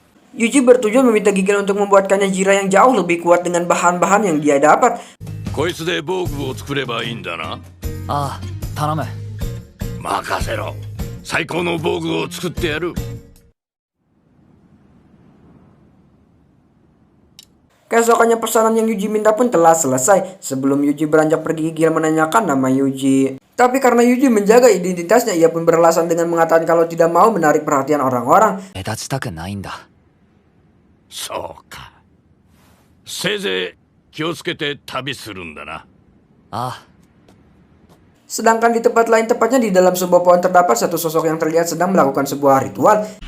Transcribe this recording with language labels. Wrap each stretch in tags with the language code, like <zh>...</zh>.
<id>Yuji bertujuan meminta Gigel untuk membuatkannya Jirah yang jauh lebih kuat dengan bahan-bahan yang dia dapat.</id> <ja>こいつで防具を作ればいいんだな。ああ、頼む。任せろ。最高の防具を作ってやる。</ja> <id>Keesokannya pesanan yang Yuji minta pun telah selesai. Sebelum Yuji beranjak pergi, Gigel menanyakan nama Yuji. Tapi karena Yuji menjaga identitasnya, ia pun beralasan dengan mengatakan kalau tidak mau menarik perhatian orang-orang.</id> <ja>目立ちたくないんだ。そうか。せいぜい気をつけて旅するんだな。ああ、</ja> <id>Sedangkan di tempat lain, tepatnya di dalam sebuah pohon, terdapat satu sosok yang terlihat sedang melakukan sebuah ritual.</id>